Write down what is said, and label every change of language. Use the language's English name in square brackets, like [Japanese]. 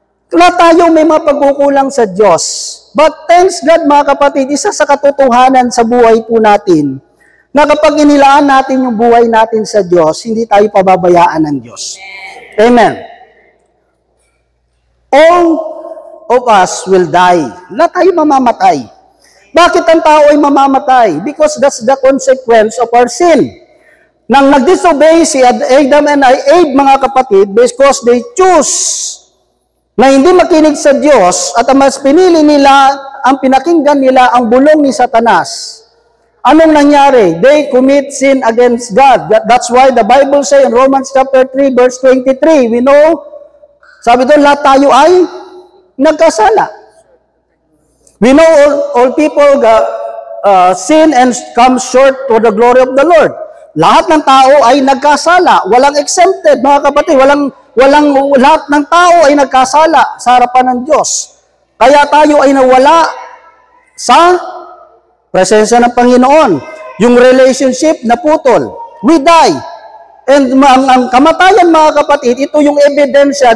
[Filipino] Lahat tayo may mga pagkukulang sa Diyos. [English] But thanks God, [Filipino] mga kapatid, isa sa katotohanan sa buhay po natin, na kapag inilaan natin yung buhay natin sa Diyos, hindi tayo pababayaan ng Diyos. Amen. [English] All of us will die. [Filipino] Lahat tayo mamamatay. Bakit ang tao ay mamamatay? [English] Because that's the consequence of our sin. [Filipino] Nang nag-disobey si Adam and Eve, mga kapatid, [English] because they choose [Filipino] na hindi makinig sa Diyos at mas pinili nila, ang pinakinggan nila ang bulong ni Satanas. Anong nangyari? [English] They commit sin against God. That's why the Bible says in Romans chapter 3, verse 23, we know, [Filipino] sabi doon, lahat tayo ay nagkasala. [English] We know all people sin and come short to the glory of the Lord. [Filipino] Lahat ng tao ay nagkasala. Walang exempted, mga kapatid. Lahat ng tao ay nagkasala sa harapan ng Diyos. Kaya tayo ay nawala sa presensya ng Panginoon. Yung relationship na putol. [English] We die. [Filipino] And ang kamatayan, mga kapatid, ito yung ebidensya.